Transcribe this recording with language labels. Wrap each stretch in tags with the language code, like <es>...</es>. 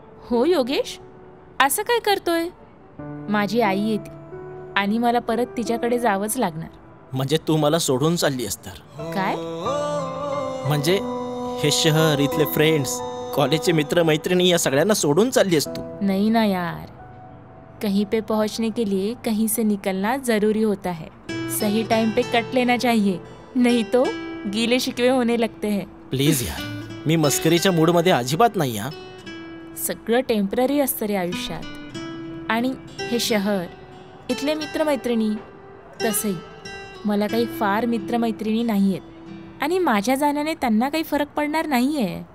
<mr>हो योगेश, असं काय करतोय? माझी आई येते आणि मला परत तिच्याकडे जावंच लागणार. म्हणजे तू मला सोडून चालली असतर? काय? म्हणजे हे शहर, इथले फ्रेंड्स, कॉलेजचे मित्र मैत्रिणी या सगळ्यांना सोडून चालली असतो?</mr> <hi>नहीं ना यार, कहीं पे पहुंचने के लिए कहीं से निकलना जरूरी होता है. सही टाइम पे कट लेना चाहिए, नहीं तो गीले शिकवे होने लगते हैं.</hi> <mr>प्लीज यार, मी मस्करीच्या मूडमध्ये अजिबात नाही. हा, सगळं टेम्पररी असतं रे आयुष्यात. आणि हे शहर, इथले मित्रमैत्रिणी, तसंही मला काही फार मित्रमैत्रिणी नाही आहेत आणि माझ्या जाण्याने त्यांना काही फरक पडणार नाही आहे.</mr>